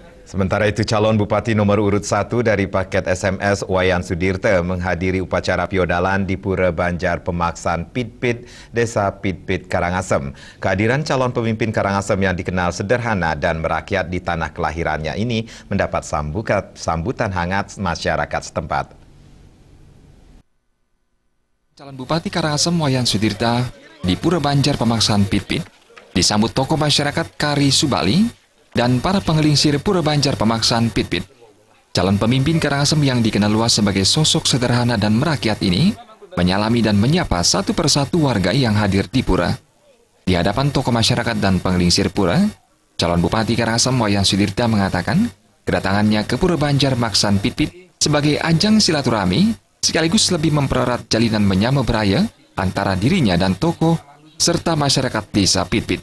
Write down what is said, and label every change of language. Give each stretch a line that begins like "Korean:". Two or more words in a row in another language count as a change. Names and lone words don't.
Indonesian: Sementara itu, calon Bupati nomor urut 1 dari paket SMS Wayan Sudirte menghadiri upacara piodalan di Pura Banjar Pemaksaan Pitpit, Desa Pitpit, Karangasem. Kehadiran calon pemimpin Karangasem yang dikenal sederhana dan merakyat di tanah kelahirannya ini mendapat sambutan hangat masyarakat setempat. Calon Bupati Karangasem Wayan Sudirte di Pura Banjar Pemaksaan Pitpit disambut tokoh masyarakat Kari Subali dan para pengelingsir Pura Banjar Pemaksaan Pitpit. Calon pemimpin Karangasem yang dikenal luas sebagai sosok sederhana dan merakyat ini menyalami dan menyapa satu persatu warga yang hadir di Pura. Di hadapan tokoh masyarakat dan pengelingsir Pura, calon Bupati Karangasem Wayan Sudirte mengatakan kedatangannya ke Pura Banjar Pemaksaan Pitpit sebagai ajang silaturahmi sekaligus lebih mempererat jalinan
Balinese: menyama beraya
Indonesian: antara dirinya dan tokoh serta masyarakat desa Pitpit.